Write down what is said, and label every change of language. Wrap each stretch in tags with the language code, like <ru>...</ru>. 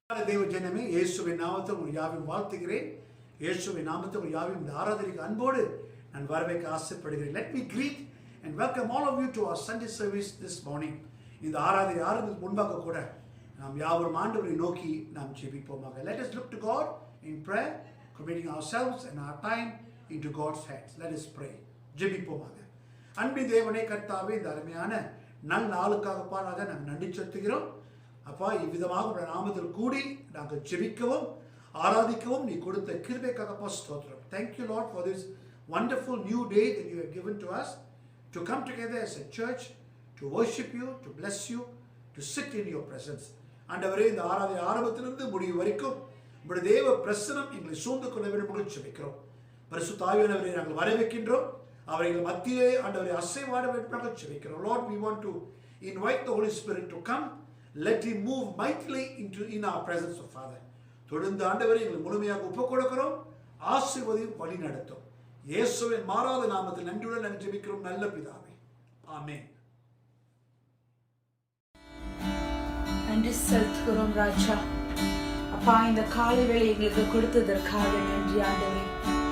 <ta>தேவ ஜனமே, இயேசுவின் நாமத்தில் உங்கள் யாவையும் வாழ்த்துகிறேன். இயேசுவின் நாமத்தில் உங்கள் யாவையும் இந்த ஆராதனைக்கு அன்போடு நான் வரவேற்க ஆசைப்படுகிறேன்.</ta> <en>Let me greet and welcome all of you to our Sunday service this morning.</en> <ta>இந்த ஆராதனை ஆரம்பிக்கு முன்பாக கூட நாம் யாவரும் ஆண்டவரை நோக்கி நாம் ஜெபிப்போமாக.</ta> <en>Let us look to God in prayer, committing ourselves and our time into God's hands. Let us pray.</en> <ta>ஜெபிப்போமாக. அன்பின் தேவனே, கர்த்தாவே, இந்த அருமையான நல்ல நாளுக்காக பாராக நாங்கள் நன்றி செலுத்துகிறோம். அப்பா, இவ்விதமாக உடைய நாமத்தில் கூடி நாங்கள் ஜெபிக்கவும் ஆராதிக்கவும் நீ கொடுத்த கிருபைக்காக ஸ்தோத்திரம்.</ta> <en>Thank you, Lord, for this wonderful new day that you have given to us to come together as a church to worship you, to bless you, to sit in your presence.</en> <ta>ஆண்டவரே, இந்த ஆராதனை ஆரம்பத்திலிருந்து முடிவு வரைக்கும் உங்களுடைய தேவ பிரசனம் எங்களை சூழ்ந்து கொள்ள வேண்டும் ஜெபிக்கிறோம். பரிசுத்த ஆவியானவரை நாங்கள் வரவேற்கின்றோம். அவர்கள் மத்தியிலே ஆண்டவரை அசைவாட வேண்டும் ஜெபிக்கிறோம்.</ta> <en>Lord, we want to invite the Holy Spirit to come. Let him move mightily in our presence, of Father.</en> <ta>தொடர்ந்து ஆண்டவரை எங்களை முழுமையாக ஒப்புக் கொடுக்கிறோம். ஆசீர்வதியும் வழி நடத்தும். இயேசுவின் மாறாத நாமத்தில் நன்றியுடன் நாங்கள் ஜெபிக்கிறோம் நல்ல பிதாவே. ஆமென். நன்றி செலுத்துகிறோம் ராஜா. அப்பா, இந்த காலை வேளை எங்களுக்கு கொடுத்ததற்காக நன்றி ஆண்டவரே.</ta>